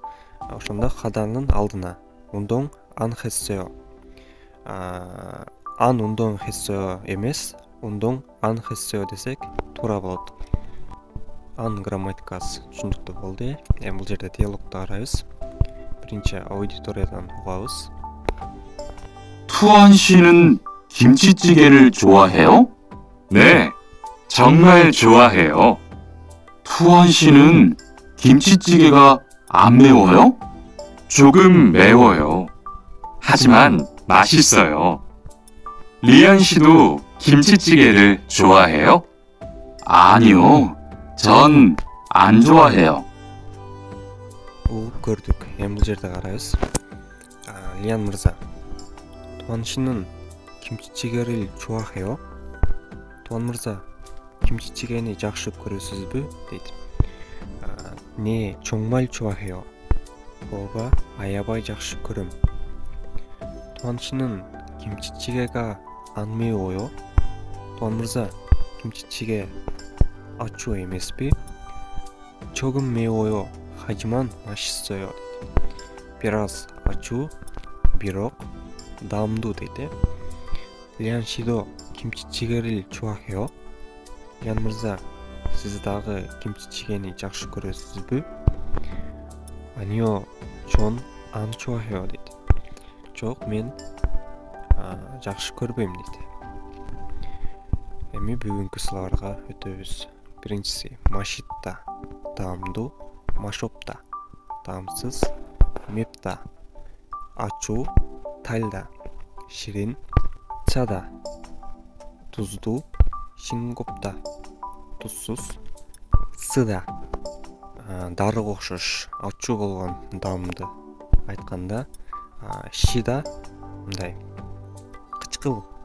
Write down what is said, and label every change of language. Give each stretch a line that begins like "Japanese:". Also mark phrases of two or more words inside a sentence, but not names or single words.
Kyrgyz: Ошондо хаданын алдына
Korean: 운동 안 했어요. 안 운동 했어요
Kyrgyz: эмес,
Korean: 운동 안 했어요
Kyrgyz: десек туура болот. Ан грамматикасы түшүнүктүү болду. Бул жерде диалогду карайбыз. Биринчи аудиториядан угабыз.
Korean: 투안 씨는 김치찌개를 좋아해요? 네, 정말 좋아해요. 투안 씨는 김치찌개가 안 매워요? 조금 매워요. 하지만 맛있어요. 리안 씨도 김치찌개를 좋아해요? 아니요, 전 안 좋아해요.
Kyrgyz: Көрдүк. Бул жерде карайбыз.
Korean: Лиан мырза, Туан 씨는 김치찌개를 좋아해요?
Kyrgyz: Туан мырза, 김치찌개ни жакшы көрөсүзбү? дейт.
Korean: Не, 정말 좋아해요.
Kyrgyz: ооба, аябай жакшы көрөм.
Korean: Туан 씨는 김치찌개가 안 매워요?
Kyrgyz: Туан мырза, 김치찌개 ачуу эмеспи?
Korean: 조금 매워요. 하지만 맛있어요.
Kyrgyz: Biraz ачуу, бирок даамдуу дейт.
Korean: Лиан 씨도 김치찌개를 좋아해요?
Kyrgyz: Лиан мырза, сиз дагы 김치찌개ни жакшы көрөсүзбү?
Korean: Анио, 전 안 좋아해요 дейт.
Kyrgyz: Жок, мен жакшы көрбөйм дейт. Эми бүгүнкү сыларга өтөбүз. Биринчиси машитта даамдуу, машопта даамсыз, мепта ачуу, тальда ширин, чада туздуу, шингопта тузсуз, сыда дарыга окшош ачуу болгон даамды айтканда, шида мындай кычкыл.